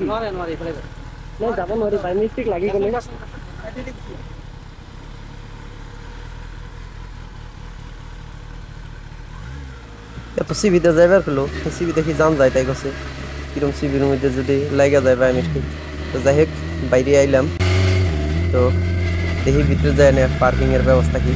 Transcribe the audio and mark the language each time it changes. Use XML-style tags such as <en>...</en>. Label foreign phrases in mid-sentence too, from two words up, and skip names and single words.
<as>নোৱাৰে নোৱাৰে এইফালে যাওক। নাই যাব নোৱাৰি, বাই মিষ্টেক লাগি গ'লে।</as> <bn>এত সিবিতে যাইবার পেলো, সিবি দেখি জাম যায়, তাই গেছে কিরম সিবির মধ্যে যদি লাগা যায় বাই মিষ্টেক। তো যাই হোক বাইরে আইলাম, তো দেখি ভিতরে যায় না পার্কিং এর ব্যবস্থা কি।</bn>